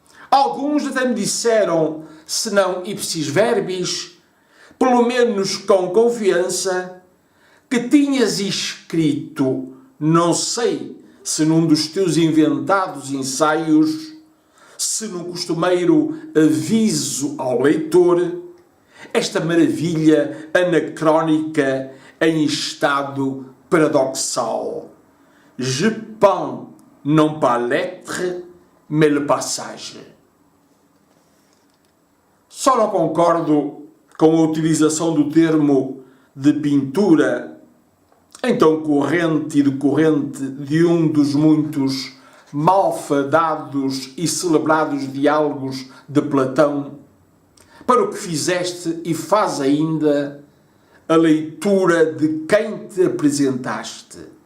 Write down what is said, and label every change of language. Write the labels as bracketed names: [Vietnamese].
[Portuguese] Alguns até me disseram, se não ipsis verbis, pelo menos com confiança, que tinhas escrito, não sei se num dos teus inventados ensaios, se num costumeiro aviso ao leitor, esta maravilha anacrónica em estado paradoxal. [French] Je peins non pas l'être, mais le passage. [Portuguese] Só não concordo com a utilização do termo de pintura, então corrente e decorrente de um dos muitos malfadados e celebrados diálogos de Platão, para o que fizeste e faz ainda a leitura de quem te apresentaste.